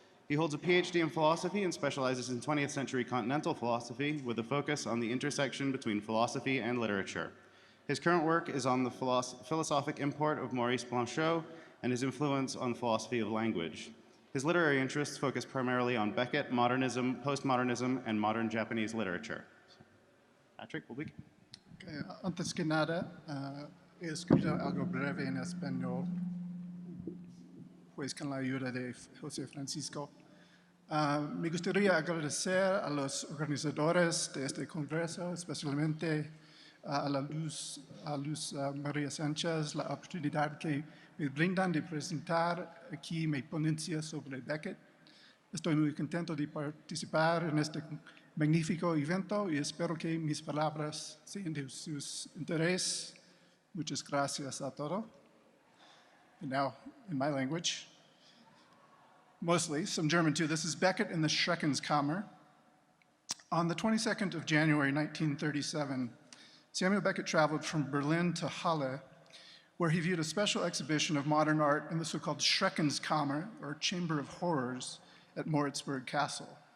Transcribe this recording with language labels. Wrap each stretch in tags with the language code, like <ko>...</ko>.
<en>He holds a PhD in philosophy and specializes in 20th century continental philosophy with a focus on the intersection between philosophy and literature. His current work is on the philosophic import of Maurice Blanchot and his influence on philosophy of language. His literary interests focus primarily on Beckett, modernism, postmodernism, and modern Japanese literature. Patrick, will begin.</en> <es>Okay, antes que nada, he escrito algo breve en español, pues con la ayuda de José Francisco. Me gustaría agradecer a los organizadores de este congreso, especialmente a Luz María Sánchez, la oportunidad que me brindan de presentar aquí mi ponencia sobre Beckett. Estoy muy contento de participar en este magnífico evento y espero que mis palabras sean de su interés. Muchas gracias a todos.</es> <en>And now, in my language, mostly, some German too. This is Beckett in the Schreckenskammer. On the 22nd of January, 1937, Samuel Beckett traveled from Berlin to Halle, where he viewed a special exhibition of modern art in the so-called Schreckenskammer, or Chamber of Horrors, at Mortizburg Castle.</en>